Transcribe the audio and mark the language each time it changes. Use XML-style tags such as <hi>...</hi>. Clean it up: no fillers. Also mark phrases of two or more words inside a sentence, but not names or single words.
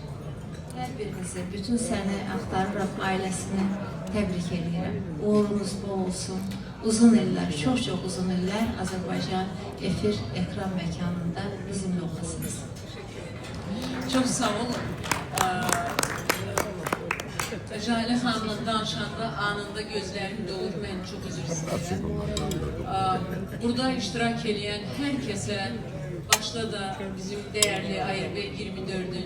<az>Hər birinizi, bütün səni axtarıraq ailəsini təbrik edirəm. Uğurunuz bol olsun. Uzun illər, çox uzun illər Azərbaycan efir, ekran məkanında bizimlə olasınız.</az> <tr>Çok sağ olun. Jale Hanım'la danışanda anında gözlerim dolur, ben çok özür istedim. Burada iştirak edən herkese, başta da bizim değerli Ayır Bey 24'ün</tr>